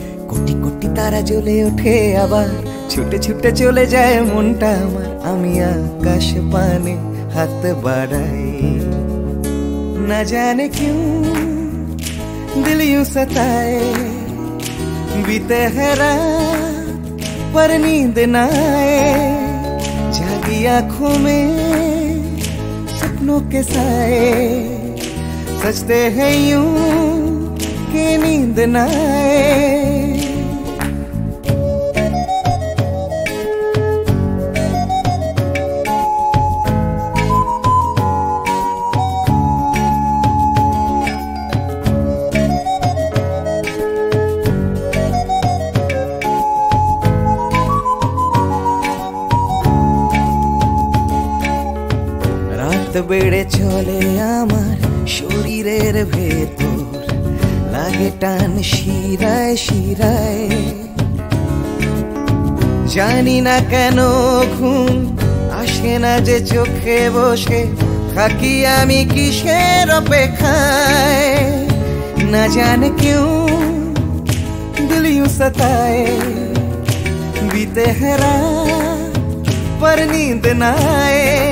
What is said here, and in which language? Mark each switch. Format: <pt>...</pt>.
<bn>কোটি কোটি তারা জ্বলে ওঠে আবার, ছুটে ছুটে চলে যায় মনটা আমার। আমি আকাশ পানে হাত বাড়াই,</bn> <hi>না জানে क्यों दिल यूं सताए। बीते है रात पर नींद न आए, जागी आँखों में सपनों के साए। सजते हैं यूं कि नींद न आए।</hi> <bn>রাত বেড়ে চলে আমার শরীরের ভেতর, লাগে টান শিরায় শিরায়। জানি না কেন ঘুম আসে না যে চোখে, বসে থাকি আমি কিসের অপেক্ষায়।</bn> <hi>না জানে क्यों दिल यूं सताए, बीते है रात पर नींद न आए।</hi>